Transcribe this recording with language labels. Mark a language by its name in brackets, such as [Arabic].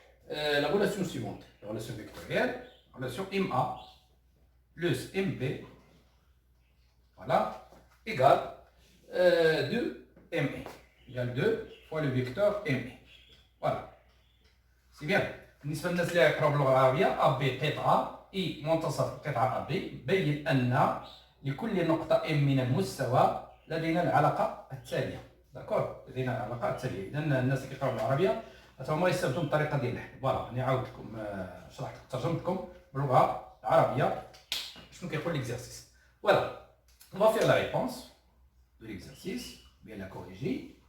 [French] la relation suivante, la relation vectorielle, relation MA plus MB, voilà, égale 2ME, égale 2 fois le vecteur ME. Voilà, c'est bien. [Arabic] بالنسبه للناس اللي يقراو باللغه العربيه، ا بي قطعه اي منتصف قطعه ا بي، بين ان لكل نقطه ام من المستوى لدينا العلاقه التاليه. داكور، لدينا العلاقه التاليه. اذا الناس اللي كيقراو بالعربيه هما يستافدوا من الطريقه ديال الحل. فوالا راني عاودت لكم شرحت ترجمت لكم باللغه العربيه شنو كيقول ليكزارسيس. [French] فوالا on va faire la réponse de l'exercice, bien la corriger.